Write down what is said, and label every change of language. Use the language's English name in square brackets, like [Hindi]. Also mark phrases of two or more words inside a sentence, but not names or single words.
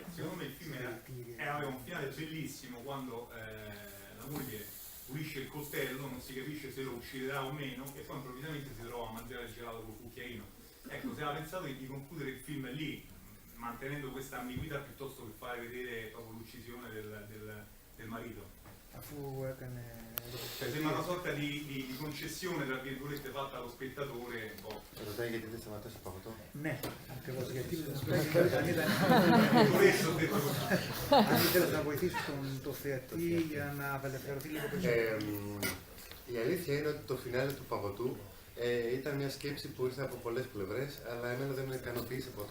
[Italian] Secondo me il film aveva un finale bellissimo quando la moglie pulisce il coltello, non si capisce se lo ucciderà o meno, e poi improvvisamente si trova a mangiare il gelato col cucchiaino. Ecco, se aveva pensato di concludere il film lì, mantenendo questa ambiguità piuttosto che fare vedere proprio l'uccisione del marito. Cioè, sembra una sorta di concessione, tra virgolette, fatta allo spettatore un po'. [Greek] Ρωτάει γιατί δεν σταματάς από αυτό. Ναι, ακριβώς, γιατί αν ήθελες να βοηθήσεις το θεατή για να απελευθερωθεί λίγο περισσότερο. Η αλήθεια είναι ότι το φινάλε του Παγωτού Ήταν μια σκέψη που ήρθε από πολλές πλευρές, αλλά εμένα δεν με ικανοποίησε ποτέ.